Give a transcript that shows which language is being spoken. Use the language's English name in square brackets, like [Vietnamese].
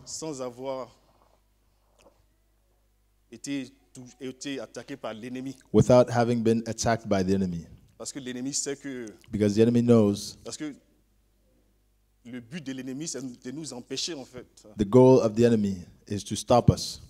[French] sans avoir été attaqué par l'ennemi. [English] without having been attacked by the enemy. [French] Parce que l'ennemi sait que... [English] Because the enemy knows [French] Parce que le but de l'ennemi, c'est de nous empêcher, en fait, [English] the goal of the enemy is to stop us,